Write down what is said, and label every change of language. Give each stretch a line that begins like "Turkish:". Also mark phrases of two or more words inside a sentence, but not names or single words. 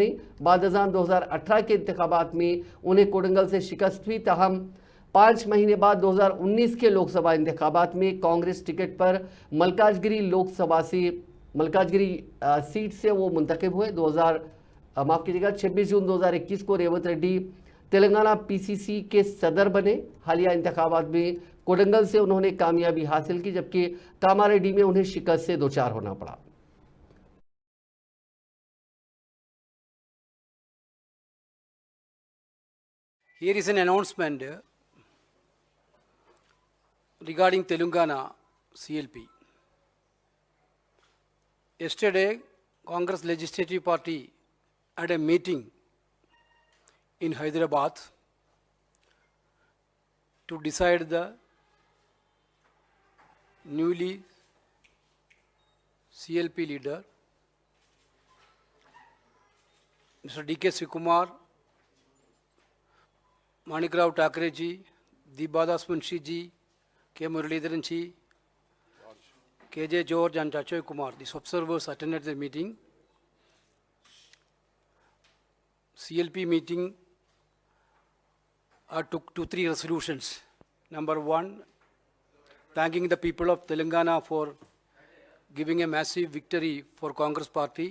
Urdu: بعد ازاں 2018 کے انتخابات میں انہیں کوڈنگل سے شکست ہوئی، تاہم 5 مہینے بعد 2019 کے لوک سبھا انتخابات میں کانگریس ٹکٹ پر ملکاجگیری سیٹ سے وہ منتخب ہوئے. 26 جون 2021 کو ریونت ریڈی تلنگانہ PCC کے صدر بنے. حالیہ انتخابات میں کوڈنگل سے انہوں نے کامیابی حاصل کی، جبکہ کاماریڈی میں انہیں شکست سے دو چار ہونا پڑا.
English: Here is an announcement regarding Telangana CLP. Yesterday, Congress Legislative Party had a meeting in Hyderabad to decide the newly CLP leader, Mr. DK Sikumar, Manikrao Thakre ji, Deebadas Munshi ji, K. Muralidharan ji, KJ George and Chachoy Kumar. These observers attended the meeting. CLP meeting took 2-3 resolutions. Number 1, thanking the people of Telangana for giving a massive victory for Congress party.